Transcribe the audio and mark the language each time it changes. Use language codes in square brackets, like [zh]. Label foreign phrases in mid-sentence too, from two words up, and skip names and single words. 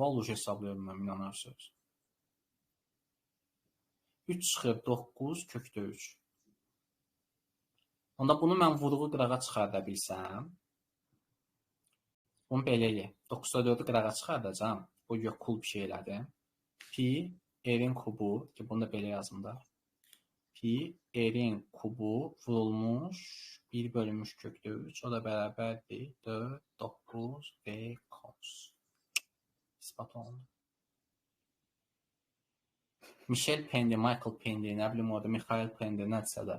[az] Vallahi hesablayıyorum mən, inanarsınız. 3 çıxır 9 kökdə 3. Onda bunu mən vuruğu qırağa çıxarda bilsəm, bunu belə eləyək. 9'da 4'ü qırağa çıxardacam. Bu yox, kul bir şey elədim. Pi, R-in kubu, ki bunu da belə yazım da. Pi, R-in kubu vurulmuş 1 bölünmüş kökdə 3. O da bərabərdir 4, 9 və cos. İspat olundu. Michel Pendi, Michael Pendi, nə bilim orada Mikhail Pendi, nədirsə də.